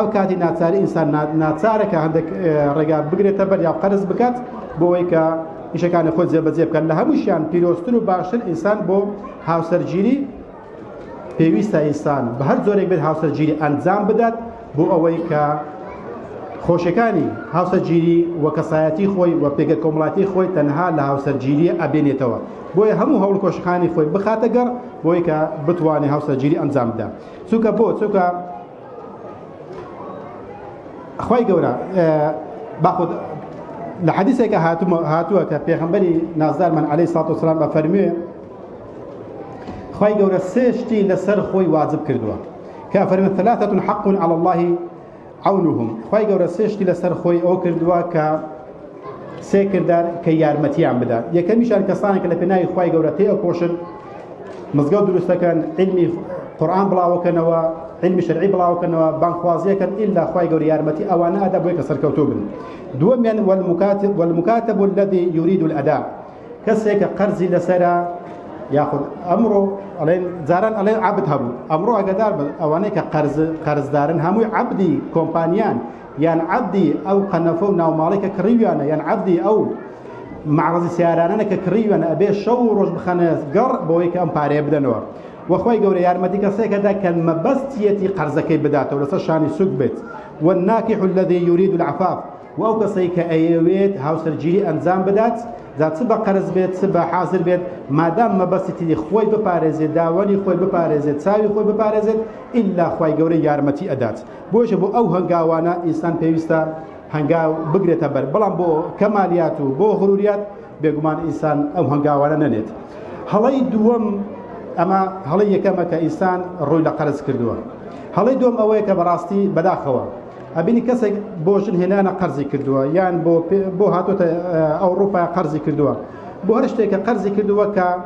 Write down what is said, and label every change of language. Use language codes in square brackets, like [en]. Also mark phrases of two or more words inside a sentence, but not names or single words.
[ckb] کاتی ناچاری ئینسان ناچارەکە هەندێک ڕێگا بگرێتە بەر یا قەرز بکات بۆ ئەوەی کە ئیشەکانی خۆت جێبەجێ بکەن لە هەمووشیان پیرۆستتر و باشتر ئینسان بۆ هاوسەرگیری پێویستە ئینسان بە هەر جۆرێک بێت هاوسەرگیری ئەنجام بدات بۆ ئەوەی کە خۆشیەکانی هاوسەرگیری وە کەسایەتی خۆی وە پێگەر کۆمەڵاتی خۆی تەنها لە هاوسەرگیری ئەبێنێتەوە بۆیە هەموو هەوڵ کۆشەکانی خۆی بخاتە گەڕ بۆی کە بتوانێت هاوسەرگیری ئەنجام بدات چونکە چونکە خوای گەورە باخود لە حەدیثێکە هاتووە کە پێغەمبەری نازدارمان [ar] عەلەیهی سڵاتو وەسەلام [ckb] ئەفەرموێ خوای گەورە سێ شتی لەسەر خۆی واجب کردووە کە ئەفەرمێ [ar] ثلاثة حق على الله عونهم [ckb] خوای گەورە سێ شتی لەسەر خۆی ئەو کردووە کە سێ کردار کە یارمەتیان بدات یەکەمیشان کەسانێک کە لە پێناوی خوای گەورە تێئەکۆشن مزگەوت دروستەکەن علمی قورئان بڵاوەکەنەوە علمی شەرعی بڵاوکەنەوە بانخوازیەکەن ئیلا خوای گەورە یارمەتی ئەوانە ئەدا بۆی کە سەرکەوتوو بن دووەمیان [ar] والمكاتب الذي يريد الأداء [ckb] کەسێک کە قەرزی لەسەرە یاخود ئەمڕۆ ئەڵێن جاران ئەڵێن عەبد هەبوو ئەمڕۆ ئەگەدار بن ئەوانەی کە قەرزدارن هەمووی عەبدی کۆمپانیان یان عەبدی ئەو قەنەفە و ناوماڵی کە کڕیویانە یان عەبدی ئەو معرضی سیارانانە کە کڕیویانە ئەبێ شەو و ڕۆژ بخەنە گەڕ بۆەوەی کە ئەم پارەیە بدەنەوە وخوای گەورە یارمەتی کەسێکەدا کە مەبەستیەتی قەرزەکەی بداتەوە لەسەر شانی سوک بێت [ar] والناكح الذي يريد العفاف [ckb] و ئەو کەسەی کە ئەیەوێت هاوسەرگیری ئەنجام بدات جا چ بە قەرز بێت چ بە حازر بێت مادام مەبەستی خۆی بپارێزێت داوەری خۆی بپارێزێت چاوی خۆی بپارێزێت ئیلا خوای گەورە یارمەتی ئەدات بۆشە بۆ ئەو هەنگاوانە ئینسان پێویستە هەنگاو بگرێتە بەر بەڵام بۆ کەمالیات و بۆ غروریات بێگومان ئینسان ئەو هەنگاوانە نەنێت هەڵەی دووەم ئەمە هەڵەی یەکەمە کە ئینسان ڕووی لە قەرز کردووە هەڵەی دووەم ئەوەیە کە بەڕاستی بەداخەوە ئەبینی کەسێک بۆ ژن هێنانە قەرزی کردووە یان بۆ هاتوۆتە ئەوروپا قەرزی کردووە بۆ هەر شتێکە قەرزی کردووە کە